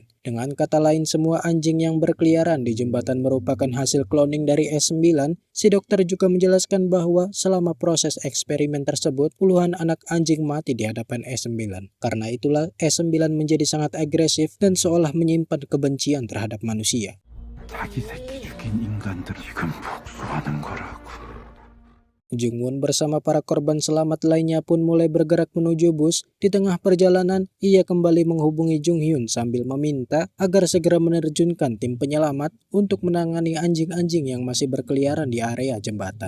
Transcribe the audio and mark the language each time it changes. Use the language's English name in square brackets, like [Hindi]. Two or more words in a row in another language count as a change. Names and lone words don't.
[Indonesian] Dengan kata lain, semua anjing yang berkeliaran di jembatan merupakan hasil cloning dari E9. Si dokter juga menjelaskan bahwa selama proses eksperimen tersebut, puluhan anak anjing mati di hadapan E9. Karena itulah E9 menjadi sangat agresif dan seolah menyimpan kebencian terhadap manusia. [Korean] 자기 새끼 죽인 인간들 지금 복수하는 거라고. [Indonesian] Jungwon bersama para korban selamat lainnya pun mulai bergerak menuju bus. Di tengah perjalanan, ia kembali menghubungi Jung Hyun sambil meminta agar segera menerjunkan tim penyelamat untuk menangani anjing-anjing yang masih berkeliaran di area jembatan.